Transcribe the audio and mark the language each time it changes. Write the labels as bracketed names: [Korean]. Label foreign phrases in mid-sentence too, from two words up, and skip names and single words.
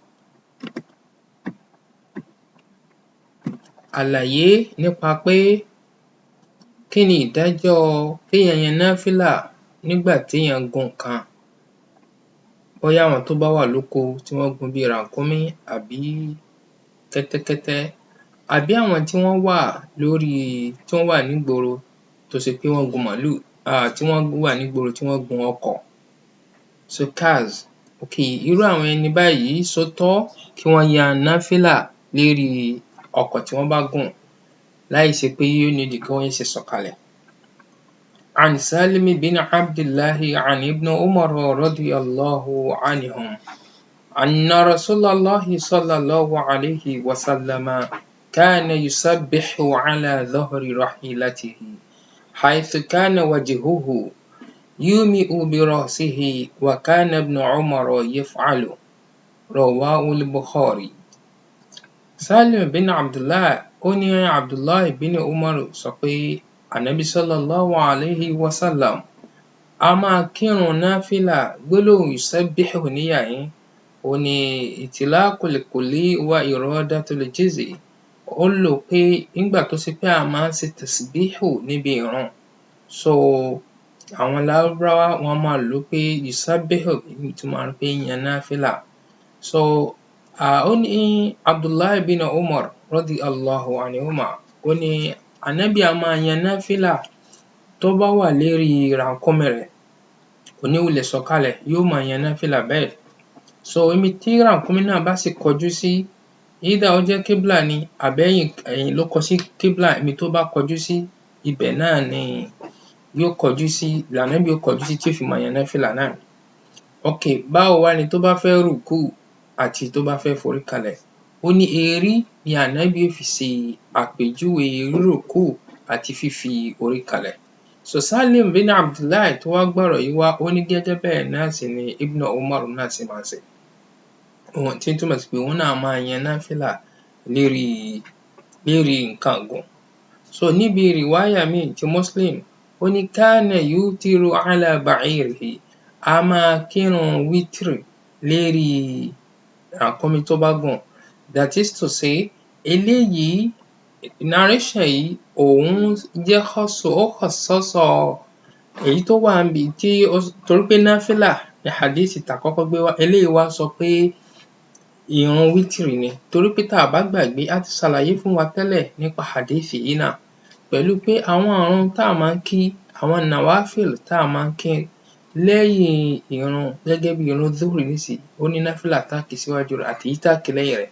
[Yoruba] Àlàyé nípa pé kí ni ìdájọ́ kéèyàn yan náfílà nígbà téèyàn gun nǹkan, bóyá àwọn tó bá wà lóko tí wọ́n gun bí ràkúnmí àbí kẹ́tẹ́kẹ́tẹ́, àbí àwọn tí wọ́n wà nígboro tó ṣe pé wọ́n gun màálù, tí wọ́n wà nígboro tí wọ́n gun ọkọ̀, cars. Irú àwọn ẹni báyìí ṣó tọ́ kí wọ́n yan náfílà lérí ọkọ̀ tí wọ́n bá gùn láì ṣe pé ó need kí wọ́n ṣẹ̀ṣẹ̀ sọ̀kalẹ̀. [Arabic] عن سالم بن عبد الله عن ابن عمر رضي الله عنهم أن رسول الله صلى الله عليه وسلم كان يسبح على ظهر راحلته حيث كان وجهه يومئ برأسه وكان ابن عمر يفعل. رواه البخاري. [Yoruba] Salim bin Abdullah ó ní Abdullah bin Umar sọ pé Ànábì [Arabic] صلى الله عليه وسلم [Yoruba] a máa kírun náfílà. Gbólóhùn yusabbihu níyàyín òhun ni [Arabic] إطلاق الكل وإرادة الجزء. [Yoruba] Ó lò pé nígbà tó ṣe pé a máa ń ṣe tasbihu níbi ìrun, àwọn Lárúbáwá wọ́n máa lò ó pé yusabbihu ìtumọ̀ rẹ̀ pé yan náfílà. Ó ní Abdullah bin Umar [Arabic] رضي الله عنهما [Yoruba] ó ní Ànábì a máa yan náfílà tó bá wà lérí ràkúnmí rẹ̀, kò ní wulẹ̀ sọ̀kalẹ̀, yóò máa yan náfílà bẹ́ẹ̀. Ibi tí ràkúnmí náà bá sì kọjú sí, either ó jẹ́ kíbílà ni àbí ẹ̀yìn ló kọ sí kíbílà, ibi tó bá kọjú sí ibẹ̀ náà ni yóò kọjú sí, l'Ànábì ó kọjú sí tí ó fi máa yan náfílà náà. Báwo wá ni tó bá fẹ́ rùkúù àti tó bá fẹ́ forí kalẹ̀? Ó ní erí ni Ànábì ó fi ṣe àpèjúwe rírùkúù àti fífi orí kalẹ̀. Salim bin Abdullah tó wá gbọ́rọ̀ yìí wá, ó ní gẹ́gẹ́ bẹ́ẹ̀ náà sì ni Ibn Umar náà ṣe máa ń ṣe, tí ó túmọ̀ sí pé òun náà máa yan náfílà lérí nǹkan ọ̀gùn. Níbi rìwáyà míì ti Muslim, ó ní [Arabic] كان يوتر على بعيره, [Yoruba] a máa kírun wítìrì lérí ràkúnmí tó bá gùn. [English] That is to say, [Yoruba] eléyìí narration yìí òun jẹ́ khassasa èyí tó wà níbi torí pé náfílà ni hadith tàkọ́kọ́ gbé wá, eléyìí wá sọ pé ìrun wítìrì ni. Torí pé tá a bá gbàgbé, a ti ṣàlàyé fún wa tẹ́lẹ̀ nípa hadith yìí náà pẹ̀lú pé àwọn ìrun tá a máa ń kí, àwọn nawafil tá a máa ń kí lẹ́yìn ìrun gẹ́gẹ́ bí ìrun zuhri nísìnyí, ó ní náfílà tá a kí síwájú rẹ̀ àti èyí tá a kí lẹ́yìn rẹ̀.